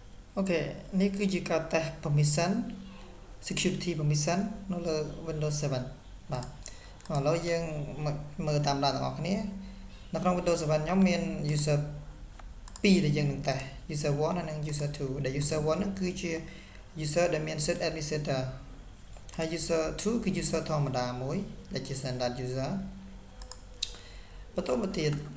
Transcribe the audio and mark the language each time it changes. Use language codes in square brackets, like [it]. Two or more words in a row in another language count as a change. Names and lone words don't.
[km] ok នេះគឺជាការតេស្ត [en] permission security permission [km] នៅលើ Windows 7 បាទឥឡូវយើងមើលតាមដានទាំងអស់គ្នានៅក្នុង Windows 7 ខ្ញុំមាន user 2ដែលយើងនឹងតេស្ត user 1 និង user 2ដែល user 1 ហ្នឹងគឺជា user ដែលមានសិទ្ធិ administrator ហើយ user 2គឺ user ធម្មតាមួយដែលជា [en] standard user [km] បន្តមកទៀត